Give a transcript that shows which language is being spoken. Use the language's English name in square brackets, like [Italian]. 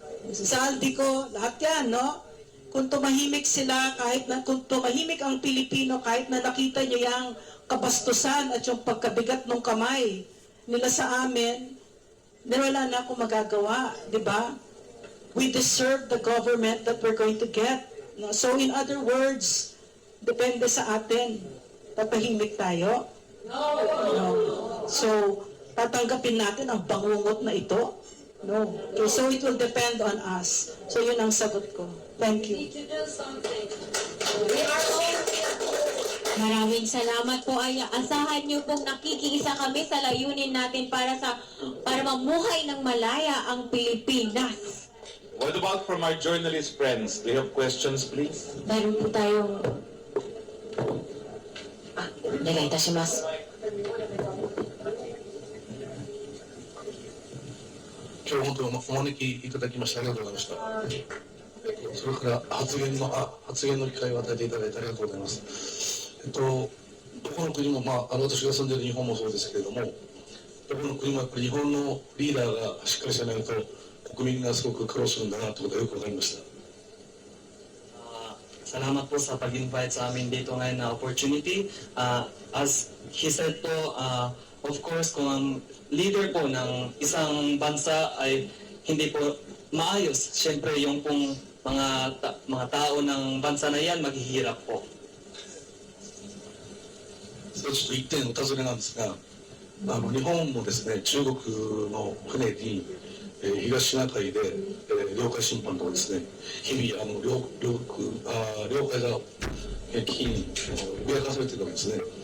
[Filipino] Saldico, lahat yan, no? Kung tumahimik sila, kung tumahimik ang Pilipino, kahit na nakita niyo yung kabastusan at yung pagkabigat ng kamay nila sa amin, wala na akong magagawa, di ba? [English] We deserve the government that we're going to get. No? So in other words, [Filipino] depende sa atin. Tatahimik tayo? No. So, tatanggapin natin ang bangungot na ito? [English] No. Okay, so it will depend on us. [Filipino] So yun ang sagot ko. [English] Thank you. [Filipino] Maraming salamat po. Ay, asahan niyo pong nakikiisa kami sa layunin natin para mamuhay ng malaya ang Pilipinas. [English] What about from our journalist friends? Do you have questions, please? [Filipino] Meron po tayong... [Japanese] Negaitasimasu. 今日本当にお招きいただきましてありがとうございました。それから発言の機会を与えていただいてありがとうございます。どこの国も、私が住んでいる日本もそうですけれども、どこの国もやっぱり日本のリーダーがしっかりしてないと国民がすごく苦労するんだなということがよくわかりました。 [Filipino] Salamat po sa pag-invite sa amin dito ngayon na opportunity. [English] As he said po, of course, [Filipino] kung ang leader po ng isang bansa ay hindi po maayos, syempre yung pong mga tao ng bansa na yan maghihirap po. [Japanese] それちょっと一点お尋ねなんですが、日本もですね、中国の船に、東シナ海で、領海侵犯とかですね、日々領海が危機に脅かされているわけですね。